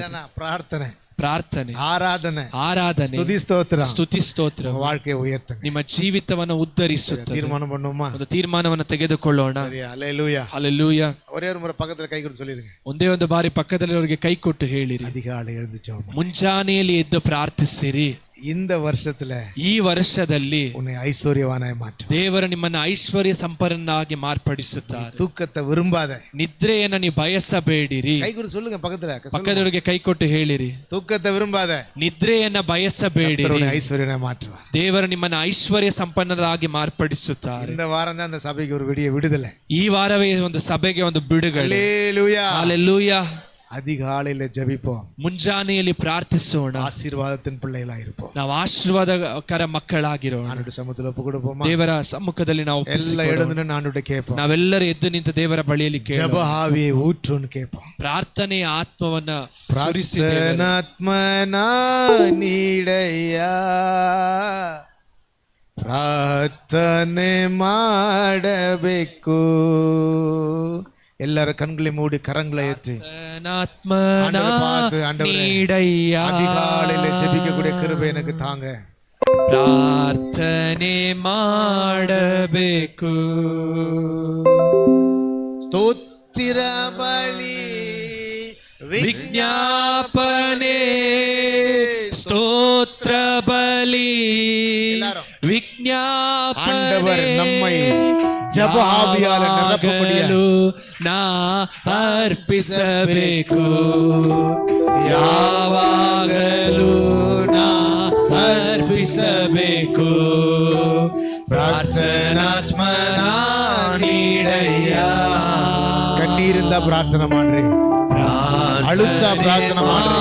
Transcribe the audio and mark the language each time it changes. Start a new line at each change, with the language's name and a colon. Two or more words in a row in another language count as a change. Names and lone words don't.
Kannada: ಪ್ರಾರ್ಥನೆ, ಪ್ರಾರ್ಥನೆ, ಆರಾಧನೆ, ಸ್ತುತಿ ಸ್ತೋತ್ರ, ಸ್ತುತಿ ಸ್ತೋತ್ರ
Tamil: வாழ்க்கை உயர்த்துங்க.
Kannada: ನಿಮ್ಮ ಜೀವಿತವನ್ನು ಉದ್ಧರಿಸುತ್ತದೆ.
Tamil: ತೀರ್ಮಾನ பண்ணுமா?
Kannada: ಒಂದು ತೀರ್ಮಾನವನ್ನು ತೆಗೆದುಕೊಳ್ಳೋಣ. ಹಲ್ಲೆಲೂಯಾ, ಹಲ್ಲೆಲೂಯಾ.
Tamil: ஒரே ஒரு முறை பக்கத்துல
Kannada: ಕೈ ಕೊಟ್ಟು
Tamil: சொல்லிருங்க.
Kannada: ಒಂದೇ ಒಂದು ಬಾರಿ ಪಕ್ಕದಲ್ಲಿರೋರಿಗೆ ಕೈ ಕೊಟ್ಟು ಹೇಳಿರಿ.
Tamil: அதிகாலை எழுந்து ஜெபம்.
Kannada: ಮುಂಜಾನೆಯಲ್ಲಿ ಎದ್ದು ಪ್ರಾರ್ಥಿಸಿರಿ.
Tamil: இந்த வருஷத்துல,
Kannada: ಈ ವರ್ಷದಲ್ಲಿ
Tamil: உன்னை ஐஸ்வர்யவானாய் மாற்றும்.
Kannada: ದೇವರು ನಿಮ್ಮನ್ನು ಐಶ್ವರ್ಯ ಸಂಪನ್ನನಾಗಿ ಮಾರ್ಪಡಿಸುತ್ತಾರೆ.
Tamil: தூக்கத்தை விரும்பாத,
Kannada: ನಿದ್ರೆಯನ್ನು ನೀವು ಬಯಸಬೇಡಿರಿ. ಕೈ ಕೊಟ್ಟು
Tamil: சொல்லுங்க பக்கத்துல,
Kannada: ಪಕ್ಕದವರಿಗೆ ಕೈ ಕೊಟ್ಟು ಹೇಳಿರಿ.
Tamil: தூக்கத்தை விரும்பாத,
Kannada: ನಿದ್ರೆಯನ್ನ ಬಯಸಬೇಡಿರಿ.
Tamil: ஐஸ்வர்யனாய் மாற்றுவார்.
Kannada: ದೇವರು ನಿಮ್ಮನ್ನು ಐಶ್ವರ್ಯ ಸಂಪನ್ನರಾಗಿ ಮಾರ್ಪಡಿಸುತ್ತಾರೆ.
Tamil: இந்த வாரம் தான் அந்த சபைக்கு ஒரு விடுதலை.
Kannada: ಈ ವಾರವೇ ಒಂದು ಸಭೆಗೆ ಒಂದು ಬಿಡುಗಡೆ. ಹಲ್ಲೆಲೂಯಾ, ಹಲ್ಲೆಲೂಯಾ.
Tamil: அதிகாலையில ஜெபிப்போம்,
Kannada: ಮುಂಜಾನೆಯಲ್ಲಿ ಪ್ರಾರ್ಥಿಸೋಣ.
Tamil: ஆசீர்வாதத்தின் பிள்ளைகளாயிருப்போம்.
Kannada: ನಾವು ಆಶೀರ್ವಾದಕರ ಮಕ್ಕಳಾಗಿರೋಣ.
Tamil: ஆண்டவருடைய சமூகத்துல ஒப்பு கொடுப்போமா?
Kannada: ದೇವರ ಸಮ್ಮುಖದಲ್ಲಿ ನಾವು
Tamil: ಎಲ್ಲ எழுந்து நின்று ஆண்டவருடைய கேட்போம்.
Kannada: ನಾವೆಲ್ಲರೂ ಎದ್ದು ನಿಂತು ದೇವರ ಬಳಿಯಲ್ಲಿ
Tamil: ஜெப ஆவியை ஊற்றுன்னு கேட்போம்.
Kannada: ಪ್ರಾರ್ಥನೆಯ ಆತ್ಮವನ್ನ ಸುರಿಸಿ ಪ್ರಾರ್ಥನಾತ್ಮನ ನೀಡಯ್ಯ, ಪ್ರಾರ್ಥನೆ ಮಾಡಬೇಕು.
Tamil: ಎಲ್ಲರ ಕಣ್களை ಮೂಡಿ ಕರಂಗಳ ಎತ್ತಿ அதிகாலையில ஜெபிக்கக்கூடிய கிருபை எனக்கு தாங்க.
Kannada: ಪ್ರಾರ್ಥನೆ ಮಾಡಬೇಕು. ಸ್ತೋತ್ರ ಬಲಿ ವಿಜ್ಞಾಪನೆ, ಸ್ತೋತ್ರ ಬಲಿ ವಿಜ್ಞಾಪನೆ.
Tamil: நம்மை ஜெப ஆவியால நிரப்பும்படியாக
Kannada: ನಾ ಅರ್ಪಿಸಬೇಕು. ಯಾವಾಗಲೂ ನಾ ಅರ್ಪಿಸಬೇಕು. ಪ್ರಾರ್ಥನಾತ್ಮನ ನೀಡಯ್ಯ. ಕಣ್ಣೀರಿಂದ ಪ್ರಾರ್ಥನೆ ಮಾಡ್ರಿ, ಅಳುತ್ತ ಪ್ರಾರ್ಥನೆ ಮಾಡ್ರಿ.